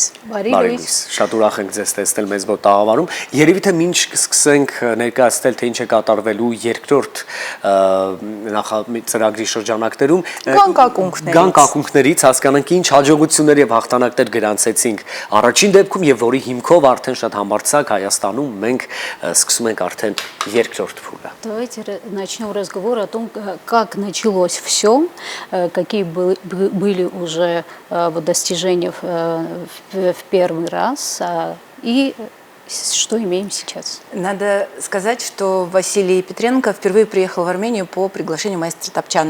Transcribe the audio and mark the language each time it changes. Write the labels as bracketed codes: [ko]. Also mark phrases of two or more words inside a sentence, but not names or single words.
[hy] Բարի լույս։ Շատ ուրախ ենք ձեզ տեսնել մեզ մոտ տաղավարում։ Երևի թե մինչ կսկսենք ներկայացնել, թե ինչ է կատարվելու երկրորդ ծրագրի շրջանակներում գանք ակունքներից հասկանանք ինչ հաջողություններ եւ հաղթանակներ գրանցեցինք առաջին դեպքում եւ որի հիմքով արդեն շատ համարձակ Հայաստանում մենք սկսում ենք արդեն երկրորդ փուլը։ [ru] Давайте начнем разговор о том, как началось все, какие были уже достижения в первый раз и что имеем сейчас. Надо сказать, что Василий Петренко впервые приехал в Армению по приглашению маэстро Топчана.